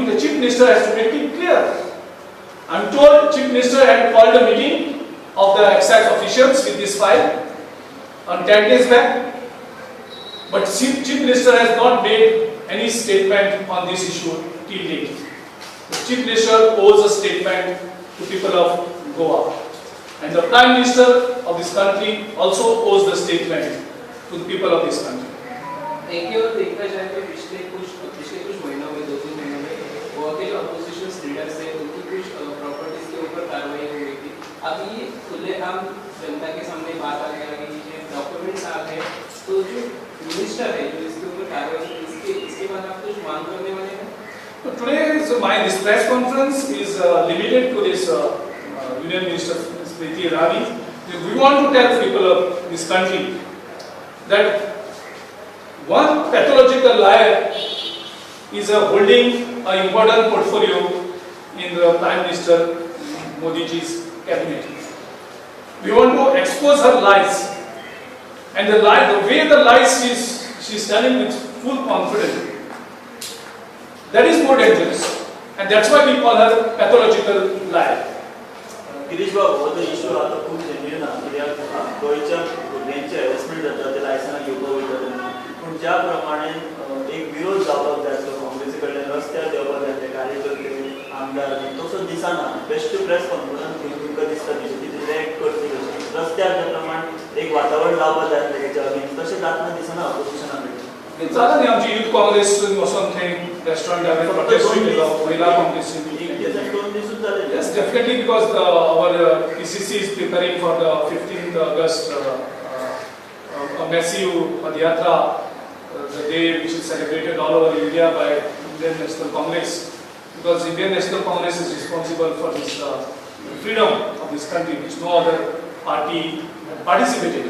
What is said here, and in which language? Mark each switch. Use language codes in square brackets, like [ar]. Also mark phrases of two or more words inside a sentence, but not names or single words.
[en] The Chief Minister has to make it clear. I'm told Chief Minister had called a meeting of the excise officials with this file on 10 days back, but Chief Minister has not made any statement on this issue till date. The Chief Minister owes a statement to people of Goa, and the Prime Minister of this country also owes the statement to the people of this country. [hi] एक ही और देखा जाए तो पिछले कुछ महीनों में 2-3 महीनों में गोवा के [en] opposition leader [hi] से उनकी कुछ प्रॉपर्टीज के ऊपर कार्रवाई हुई थी। अभी खुलेआम जनता के सामने बात आने लगी है, डॉक्यूमेंट्स आ गए, तो जो मिनिस्टर है जो इसके ऊपर कार्रवाई इसके बाद आप कुछ मांग करने वाले हैं? [en] So today, this press conference is limited to this Union Minister Smriti Irani. We want to tell people of this country that one pathological liar is holding an important portfolio in the Prime Minister Modi's cabinet. We want to expose her lies, and the way the lies she's telling with full confidence. That is more dangerous, and that's why we call her pathological liar. [mr] गिरीश बाबू, [en] the issue [mr] आता खूप genuine आहे. [kok] कित्याक गोयच्या भुरग्यांचे harassment जाता ते लायसन्स घेवपाक वयता, पूण ज्या प्रमाणे एक विरोध जावपाक जाय तो काँग्रेसी कडल्यान रस्त्यार देवपाक जाय ते कार्यकर्ते आमदार तसो दिसना. [en] best press conference [kok] घेवन तुमकां दिसता ती रिएक्ट करतली कशी रस्त्यार ज्या प्रमाणे एक वातावरण जावपाक जाय तेच्या अगेन्स्ट तशें जातना दिसना ऑपोजिशना कडेन. जाता न्ही आमची यूथ काँग्रेस वचून थंय रेस्टॉरंटार प्रोटेस्ट केलो, महिला काँग्रेस. [en] Yes, definitely, because our PCC is preparing for the 15th August a massive Padayatra, the day which is celebrated all over India by Indian National Congress, because Indian National Congress is responsible for this freedom of this country, which no other party participated.